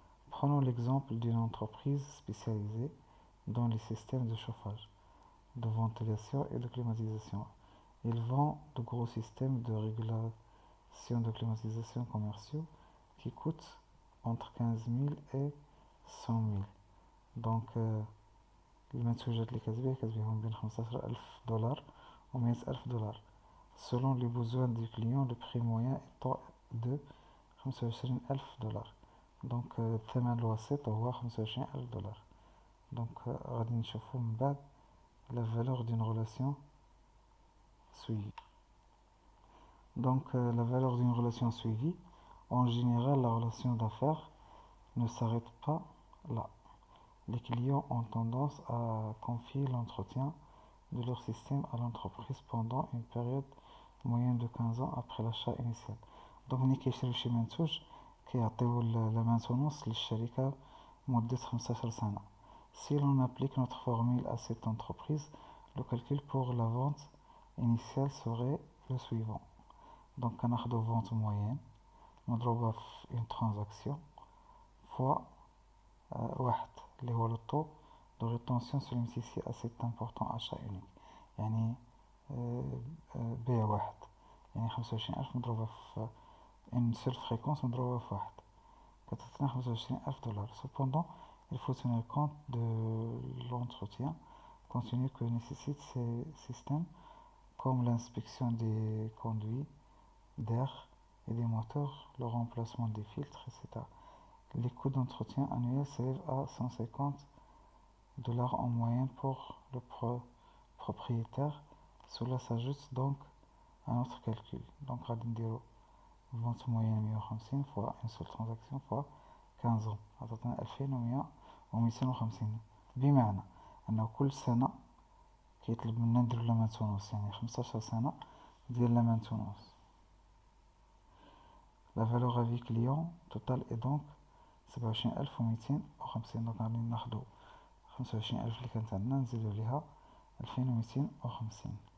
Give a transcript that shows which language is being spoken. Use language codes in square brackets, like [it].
[fr] Prenons l'exemple d'une entreprise spécialisée dans les systèmes de chauffage, de ventilation et de climatisation. Ils vendent de gros systèmes de régulation de climatisation commerciaux qui coûtent entre 15 000 et 100 000. [ar] Donc المنتوجات اللي كتبيعهم بين 15,000 دولار و 100,000 دولار. [fr] Selon les besoins du client, le prix moyen est de 25,000 دولار. [ar] Donc الثمن الوسيط هو 25,000 دولار. [fr] Donc [ar] غادي نشوفو من بعد [fr] la valeur d'une relation suivie. Donc la valeur d'une relation suivie, en général la relation d'affaires ne s'arrête pas là. Les clients ont tendance à confier l'entretien de leur système à l'entreprise pendant une période moyenne de 15 ans après l'achat initial. [ar] Donc ملي كيشريو شي منتوج كيعطيو لا مانتونونس للشركة مدة 15 سنة. [fr] Si l'on applique notre formule à cette entreprise, le calcul pour la vente initiale serait le suivant. [ar] Donc كناخدو [fr] vente moyenne [ar] مضروبة في [fr] une transaction fois [ar] واحد اللي هو لو طو دو ريتونسيون سو ليميتيسي [fr] à cet important achat unique. [ar] يعني بيع واحد يعني 25,000 مضروبة في [fr] une seule fréquence [ar] مضروبة في واحد كتعطينا 25,000 دولار. [fr] Cependant, il faut tenir compte de l'entretien continu que nécessitent ces systèmes comme l'inspection des conduits d'air et des moteurs, le remplacement des filtres, etc. Les coûts d'entretien annuels s'élèvent à 150 dollars en moyenne pour le propriétaire. Cela s'ajoute donc à notre calcul. Donc [ar] غادي نديرو [fr] vente moyenne 150 fois une seule transaction fois 15 ans [ar] عطاتنا [fr] 2150. [ar] بمعنى أنه كل سنة كيطلب منا نديرو لا مانتونونس يعني 15 سنة ديال لا مانتونونس. [fr] La valeur à vie client totale est donc 27,250. [ar] دونك غادي ناخدو 25,000 اللي كانت عندنا نزيدو ليها 2250.